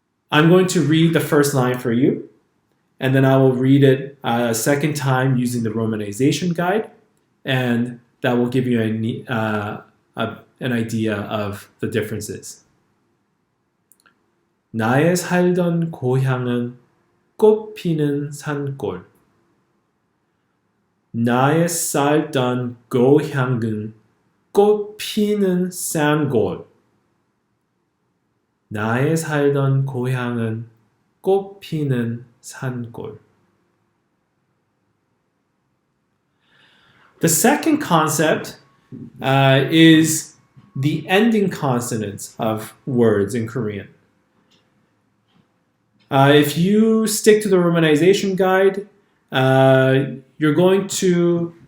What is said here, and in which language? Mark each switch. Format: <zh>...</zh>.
<en>I'm going to read the first line for you, and then I will read it a second time using the romanization guide, and that will give you an idea of the differences.</en> <ko>나의 살던 고향은 꽃피는 산골. 나의 살던 고향은 꽃피는 산골. 나의 살던 고향은 꽃피는 산골.</ko> <en>The second concept is the ending consonants of words in Korean. If you stick to the romanization guide, you're going to</en>